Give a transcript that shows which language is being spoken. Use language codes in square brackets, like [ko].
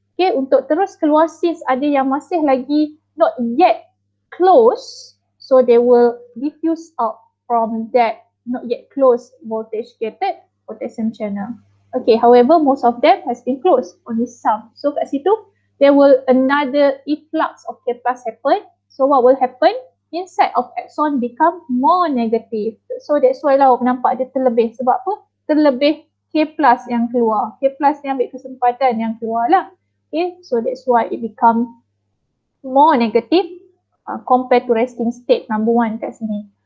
[en] Okay, [ms] untuk terus keluar [en] since [ms] ada yang masih lagi [en] not yet close, so they will diffuse out from that not yet closed voltage gated potassium channel. Okay, however, most of them has been closed, only some. [ms] So kat situ, [en] there will another efflux of K plus happen. So what will happen? Inside of axon become more negative. [ms] So that's why lah nampak dia terlebih. Sebab apa? Terlebih K plus yang keluar. K plus ni ambil kesempatan yang keluar lah. [en] Okay, so that's why it become more negative compared to resting state number 1 [ms] kat sini.